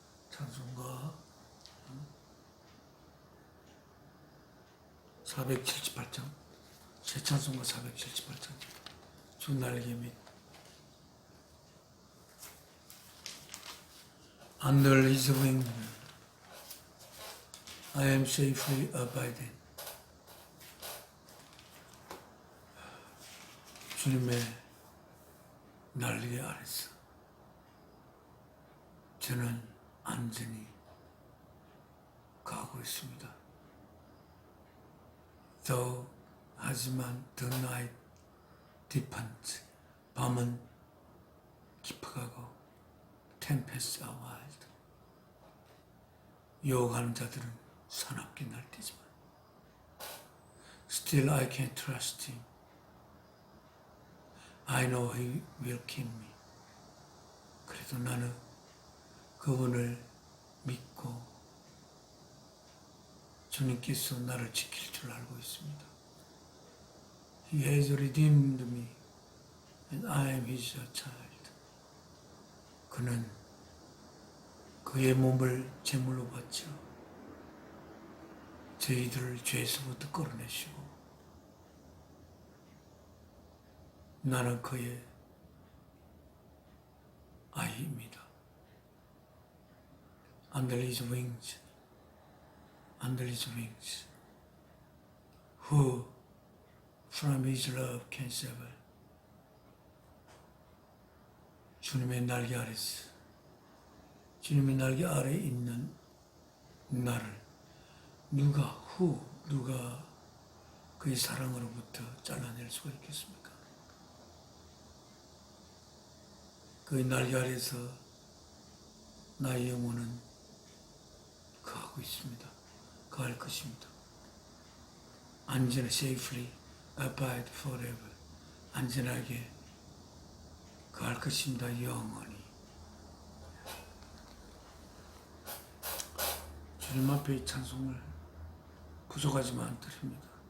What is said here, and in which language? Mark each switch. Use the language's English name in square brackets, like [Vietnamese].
[Korean] 찬송가 478장 새 찬송가 478장 주 날개 및 [English] Under his wing I am safely abiding. [Korean] 주님의 날개 아래서 저는 안전히 가고 있습니다. [English] Though [Korean] 하지만 [English] the night deepens [Korean] 밤은 깊어가고 [English] tempest are wild [Korean] 유혹하는 자들은 사납게 날뛰지만 [English] Still I can trust him. I know he will keep me. [Korean] 그래도 나는 그분을 믿고 주님께서 나를 지킬 줄 알고 있습니다. [English] He has redeemed me and I am his child. [Korean] 그는 그의 몸을 제물로 바쳐 저희들을 죄에서부터 끌어내시고 나는 그의 아이입니다. [English] Under his wings, under his wings, who from his love can save. [Korean] 주님의 날개 아래서 주님의 날개 아래에 있는 나를 누가 그의 사랑으로부터 잘라낼 수가 있겠습니까? 그의 날개 아래서 나의 영혼은 거하고 있습니다. 거할 것입니다. 안전하게 [English] safely abide forever. [Korean] 안전하게 거할 것입니다. 영원히. 주님 앞에 이 찬송을 부족하지만 드립니다.